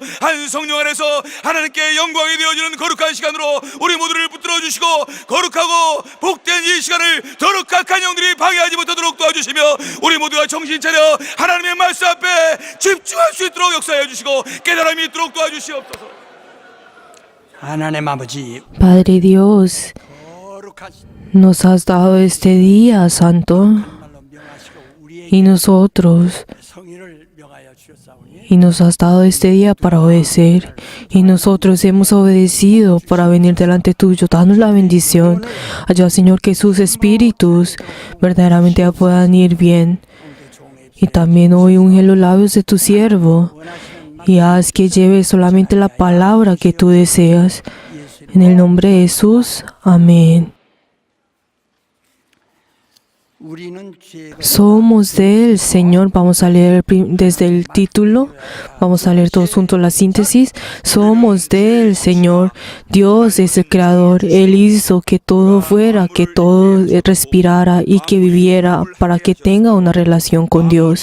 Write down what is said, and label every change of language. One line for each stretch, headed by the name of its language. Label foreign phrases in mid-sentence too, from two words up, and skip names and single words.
Korean: 한 성령 안에서 하나님께 영광이 되어지는 거룩한 시간으로 우리 모두를 붙들어 주시고 거룩하고 복된 이 시간을 더욱 악한 영들이 방해하지 못하도록 도와주시며 우리 모두가 정신 차려 하나님의 말씀 앞에 집중할 수 있도록 역사하여 주시고 깨달음이 있도록 도와주시옵소서. 하나님 아버지,
Spanish: Padre Dios,
Korean: 거룩한
Spanish: nos has dado este día santo
Korean: 말로 명하시고 우리에게
Spanish: y nosotros
Korean: 성의를 명하여 주셨사오니
Spanish: y nos has dado este día para obedecer y nosotros hemos obedecido para venir delante tuyo. Danos la bendición. Ayuda, Señor, que sus espíritus verdaderamente puedan ir bien. Y también hoy unge los labios de tu siervo y haz que lleve solamente la palabra que tú deseas. En el nombre de Jesús. Amén.
Korean: 우리는 죄가
Spanish: Somos del Señor. Vamos a leer desde el título. Vamos a leer todos juntos la síntesis. Somos del Señor. Dios es el creador. Él hizo que todo fuera, que todo respirara y que viviera para que tenga una relación con Dios.